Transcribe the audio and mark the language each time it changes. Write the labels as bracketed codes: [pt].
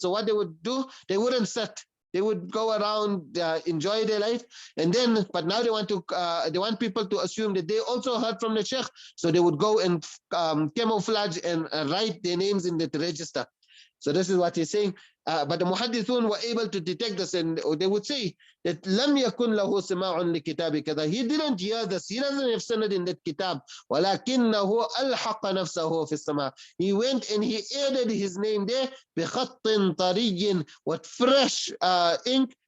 [en] So what they would do, they wouldn't sit. They would go around, enjoy their life, and then, but now they want people to assume that they also heard from the sheikh. So they would go and camouflage and write their names in that register. So this is what he's saying. But the muhaddithun were able to detect this, and they would say that [ar] لم يكن له سماع لكتاب كذا. [en] He didn't hear this. He doesn't have sanad in that kitab. [ar] ولكنه ألحق نفسه في السماع. [en] He went and he added his name there [ar] بخط طري, [en] with fresh ink.